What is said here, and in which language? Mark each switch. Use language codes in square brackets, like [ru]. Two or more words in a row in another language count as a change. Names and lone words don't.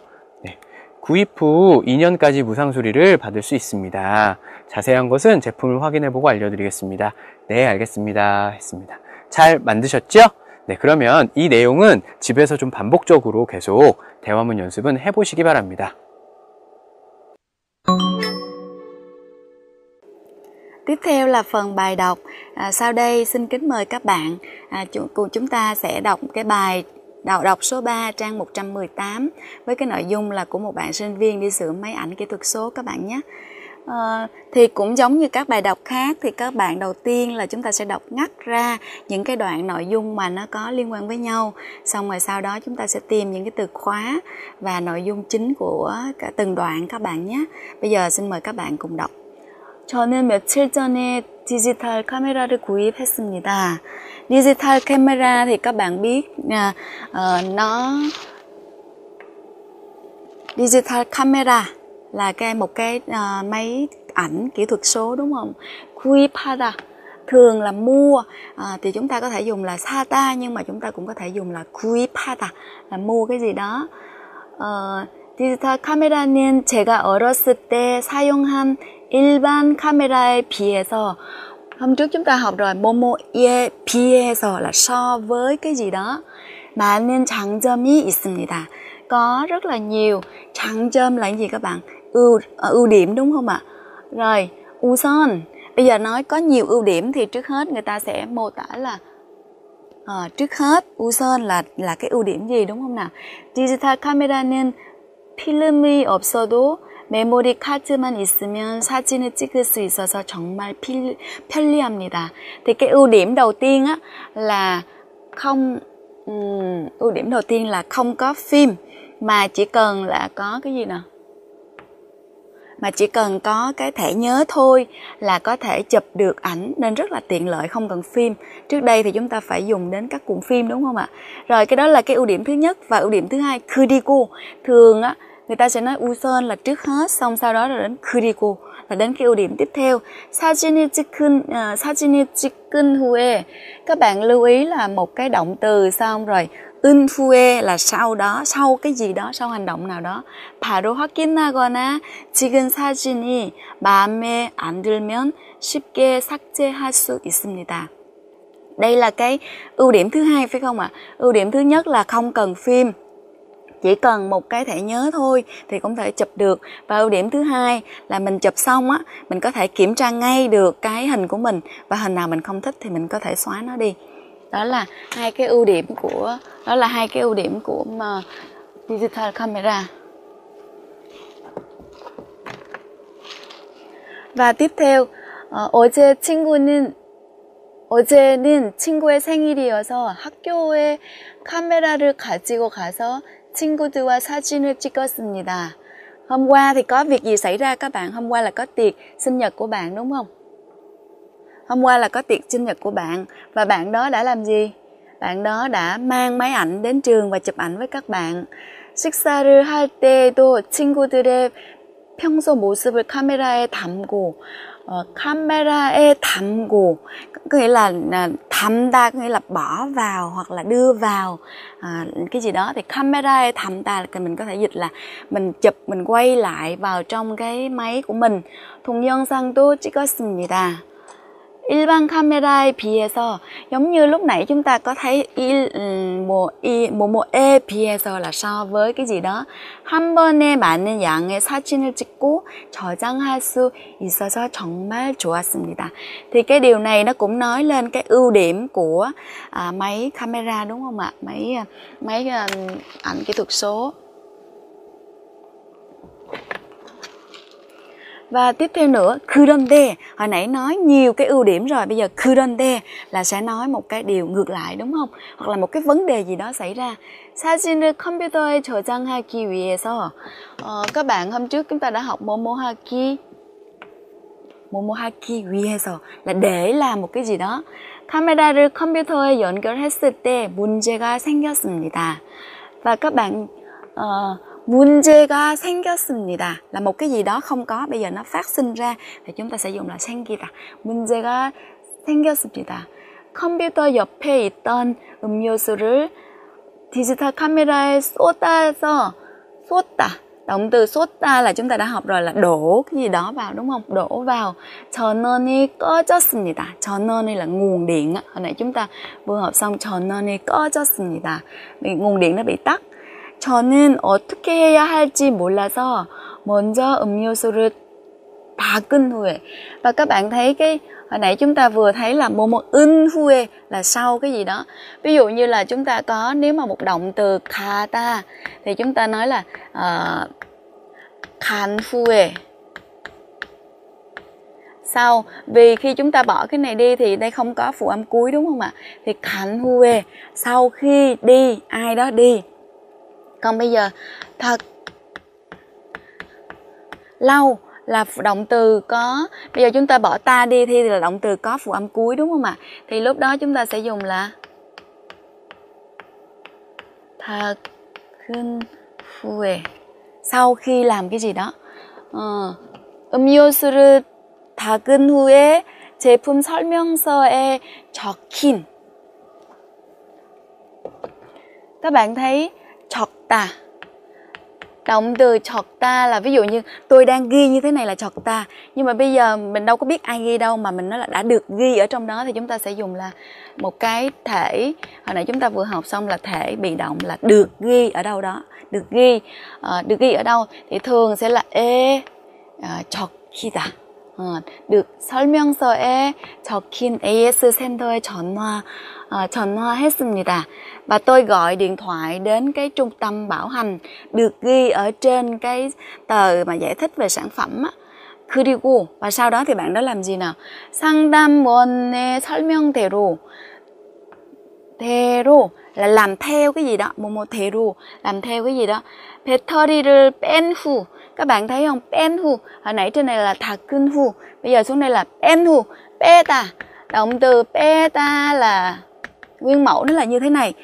[ko] 네, 구입 후 2년까지 무상 수리를 받을 수 있습니다. 자세한 것은 제품을 확인해보고 알려드리겠습니다. 네, 알겠습니다. 했습니다. 잘 만드셨죠? 네, 그러면 이 내용은 집에서 좀 반복적으로 계속 대화문 연습은 해보시기 바랍니다. [vi] Tiếp theo là phần bài đọc. Sau đây xin kính mời các bạn cùng chúng ta sẽ đọc cái bài đọc số 3 trang 118 với cái nội dung là của một bạn sinh viên đi sửa máy ảnh kỹ thuật số các bạn nhé. Thì cũng giống như các bài đọc khác thì các bạn đầu tiên là chúng ta sẽ đọc ngắt ra những cái đoạn nội dung mà nó có liên quan với nhau, xong rồi sau đó chúng ta sẽ tìm những cái từ khóa và nội dung chính của cả từng đoạn các bạn nhé. Bây giờ xin mời các bạn cùng đọc. [ko] 저는 며칠 전에 디지털 카메라를 구입했습니다. 디지털 카메라 [vi] thì các bạn biết [en] digital camera [vi] là một cái máy ảnh kỹ thuật số đúng không? 구입하다 thường là mua, thì chúng ta có thể dùng là 사다 nhưng mà chúng ta cũng có thể dùng là 구입하다 là mua cái gì đó. [ko] 디지털 카메라는 제가 어렸을 때 사용한 일반 카메라에 비해서, [vi] hôm trước chúng ta học rồi, [ko] 뭐뭐에 비해서 [vi] là so với cái gì đó, [ko] 많은 장점이 있습니다. [vi] Có rất là nhiều. 장점 là cái gì các bạn? Ưu điểm đúng không ạ? Rồi, 우선 bây giờ nói có nhiều ưu điểm thì trước hết người ta sẽ mô tả là trước hết 우선 là cái ưu điểm gì đúng không nào? [ko] 디지털 카메라는 필름이 없어도 메모리 카드만 있으면 사진을 찍을 수 있어서 정말 편리합니다. [vi] Thì cái ưu điểm đầu tiên á là không có phim mà chỉ cần là có cái gì nào? Mà chỉ cần có cái thẻ nhớ thôi là có thể chụp được ảnh nên rất là tiện lợi, không cần phim. Trước đây thì chúng ta phải dùng đến các cuộn phim đúng không ạ? Rồi cái đó là cái ưu điểm thứ nhất. Và ưu điểm thứ hai, 그리고. Thường á người ta sẽ nói 우선 là trước hết, xong sau đó là đến 그리고 là đến cái ưu điểm tiếp theo. [ko] 사진을 찍은 후에, [vi] các bạn lưu ý là một cái động từ xong rồi [ko] 은 후에 [vi] là sau đó, sau cái gì đó, sau hành động nào đó. [ko] 바로 확인하거나 찍은 사진이 마음에 안 들면 쉽게 삭제할 수 있습니다. [vi] Đây là cái ưu điểm thứ hai phải không ạ? Ưu điểm thứ nhất là không cần phim, chỉ cần một cái thẻ nhớ thôi thì cũng thể chụp được. Và ưu điểm thứ hai là mình chụp xong á, mình có thể kiểm tra ngay được cái hình của mình, và hình nào mình không thích thì mình có thể xóa nó đi. Đó là hai cái ưu điểm của mà [en] digital camera. [vi] Và tiếp theo, 어제는 친구의 생일이어서 학교에 카메라를 가지고 가서 친구들과 사진을 찍었습니다. Hôm qua thì có việc gì xảy ra các bạn? Hôm qua là có tiệc sinh nhật của bạn đúng không? Hôm qua là có tiệc sinh nhật của bạn, và bạn đó đã làm gì? Bạn đó đã mang máy ảnh đến trường và chụp ảnh với các bạn. [ko] 식사를 할 때도 친구들의 평소 모습을 카메라에 담고, 카메라에 담고 [vi] có nghĩa là 담다, có nghĩa là bỏ vào hoặc là đưa vào cái gì đó, thì [ko] camera에 담다 [vi] là mình có thể dịch là mình chụp, mình quay lại vào trong cái máy của mình. [ko] 동영상도 찍었습니다. 일반 카메라에 비해서, [vi] giống như lúc nãy chúng ta có thấy [ko] 뭐뭐에 비해서 [vi] là so với cái gì đó, [ko] 한 번에 많은 양의 사진을 찍고 저장할 수 있어서 정말 좋았습니다. [vi] Thì cái điều này nó cũng nói lên cái ưu điểm của máy camera đúng không ạ? Máy ảnh kỹ thuật số. Và tiếp theo nữa, 그런데, hồi nãy nói nhiều cái ưu điểm rồi, bây giờ 그런데 là sẽ nói một cái điều ngược lại đúng không? Hoặc là một cái vấn đề gì đó xảy ra. [ko] 사진을 컴퓨터에 저장하기 위해서, [vi] các bạn hôm trước chúng ta đã học [ko] 뭐뭐하기 위해서 [vi] là để làm một cái gì đó. [ko] 카메라를 컴퓨터에 연결했을 때 문제가 생겼습니다. [vi] Và các bạn [ko] 문제가 생겼습니다 [vi] là một cái gì đó không có, bây giờ nó phát sinh ra thì chúng ta sẽ dùng là 생기다. [ko] 문제가 생겼습니다. 컴퓨터 옆에 있던 음료수를 디지털 카메라에 쏟다. [vi] Động từ 쏟다 là chúng ta đã học rồi, là đổ cái gì đó vào đúng không? Đổ vào. [ko] 전원이 꺼졌습니다. 전원이 [vi] là nguồn điện. Hồi nãy chúng ta vừa học xong [ko] 전원이 꺼졌습니다. [vi] Nguồn điện nó bị tắt. [ko] 저는 어떻게 해야 할지 몰라서 먼저 음료수를 닦은 후에. [vi] Và các bạn thấy cái hồi nãy chúng ta vừa thấy là [ko] 은 후에 [vi] là sau cái gì đó. Ví dụ như là chúng ta có, nếu mà một động từ 가다 thì chúng ta nói là [ko] 간 후에. [vi] Sau, vì khi chúng ta bỏ cái này đi thì đây không có phụ âm cuối đúng không ạ? [ko] Thì 간 후에, [vi] sau khi đi, ai đó đi. Còn bây giờ thật lâu là động từ có, bây giờ chúng ta bỏ ta đi thì là động từ có phụ âm cuối đúng không ạ? Thì lúc đó chúng ta sẽ dùng là [ko] 닦은 후에, [vi] sau khi làm cái gì đó. [ko] 음료수를 닦은 후에 제품 설명서에 적힌. [vi] Các bạn thấy 적다, động từ 적다 là ví dụ như tôi đang ghi như thế này là 적다, nhưng mà bây giờ mình đâu có biết ai ghi đâu, mà mình nói là đã được ghi ở trong đó, thì chúng ta sẽ dùng là một cái thể, hồi nãy chúng ta vừa học xong là thể bị động là được ghi ở đâu đó, được ghi ở đâu thì thường sẽ là 적히다. [ko] được 설명서에 적힌 AS 센터에 전화했습니다. [vi] Và tôi gọi điện thoại đến cái trung tâm bảo hành, được ghi ở trên cái tờ mà giải thích về sản phẩm á. 그리고, và sau đó thì bạn đó làm gì nào? [ko] 상담원의 설명대로, [vi] là làm theo cái gì đó, 대로, làm theo cái gì đó. [ko] 배터리를 뺀 후, [vi] các bạn thấy không? [ko] 뺀 후, [vi] hồi nãy trên này là [ko] 닦은 후, [vi] bây giờ xuống đây là [ko] 뺀 후, 빼다. [vi] Động từ 빼다 là nguyên mẫu nó là như thế này.